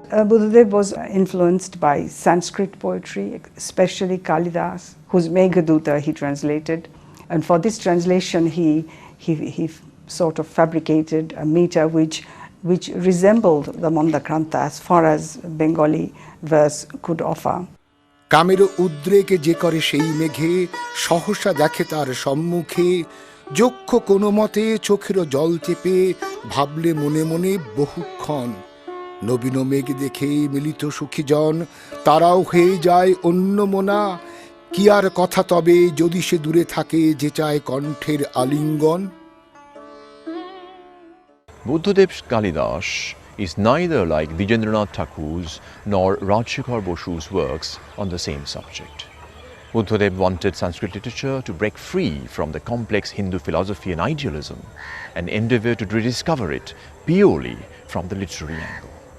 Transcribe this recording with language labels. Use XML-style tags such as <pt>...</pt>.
<en>Buddhadeb was influenced by Sanskrit poetry, especially Kalidas, whose Meghaduta he translated. And for this translation, he sort of fabricated a meter which resembled the Mandakranta as far as Bengali verse could offer.</en> <bn>কামের উদ্রেকে যে করে সেই মেঘে, সহসা দেখে তার সম্মুখে, যক্ষ কোনো মতে চোখেরও জল চেপে, ভাবলে মনে মনে বহুক্ষণ, নবীন মেঘ দেখে মিলিত সুখী জন, তারাও হয়ে যায় অন্য মোনা, কি আর কথা তবে যদি সে দূরে থাকে যে চায় কণ্ঠের আলিঙ্গন।</bn> <en>Buddhadeb's Kalidas is neither like Vijendranath Thakur's nor Rajshekhar Bosu's works on the same subject. Buddhadeb wanted Sanskrit literature to break free from the complex Hindu philosophy and idealism and endeavor to rediscover it purely from the literary angle.</en>